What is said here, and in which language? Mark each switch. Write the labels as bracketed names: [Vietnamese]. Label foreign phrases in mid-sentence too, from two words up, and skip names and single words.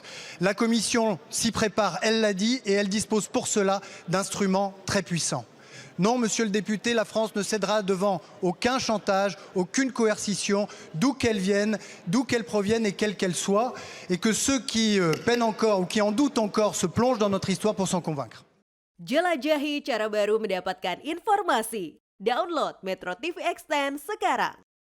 [French] La Commission s'y prépare, elle l'a dit, et elle dispose pour cela d'instruments très puissants. Non, monsieur le député, la France ne cédera devant aucun chantage, aucune coercition, d'où qu'elle vienne, d'où qu'elle provienne et quelle qu'elle soit, et que ceux qui peinent encore ou qui en doutent encore se plongent dans notre histoire pour s'en convaincre. [Indonesian] Jelajahi cara baru mendapatkan informasi. Download Metro TV Extend sekarang.